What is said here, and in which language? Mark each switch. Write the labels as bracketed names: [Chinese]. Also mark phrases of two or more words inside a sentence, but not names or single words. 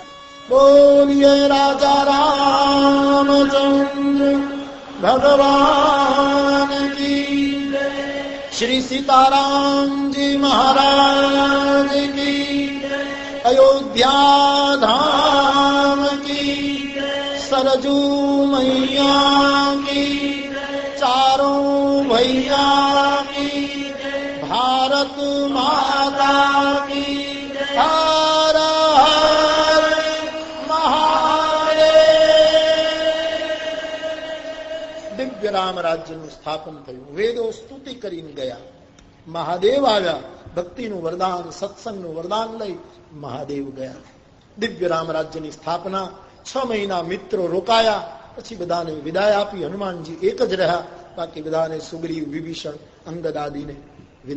[Hindi] બોલીએ राजा रामचंद्र भगवान की, श्री सीतारामजी महाराज की, अयोध्या धाम की, सरजू मैया की, चारों भैया की, भारत माता की, हर हर महादेव. [Gujarati] દિવ્ય રામ રાજ્યનું સ્થાપન થયું. વેદો સ્તુતિ કરીને ગયા. મહાદેવ આવ્યા. ભક્તિનું વરદાન, સત્સંગનું વરદાન લઈ મહાદેવ ગયા. દિવ્ય રામ રાજ્યની સ્થાપના. 6 મહિના મિત્રો રોકાયા. પછી બધાને વિદાય આપી. હનુમાનજી એક જ રહ્યા, બાકી બધાને સુગ્રીવ, વિભીષણ, અંગદ આદિને વિદાય મળી.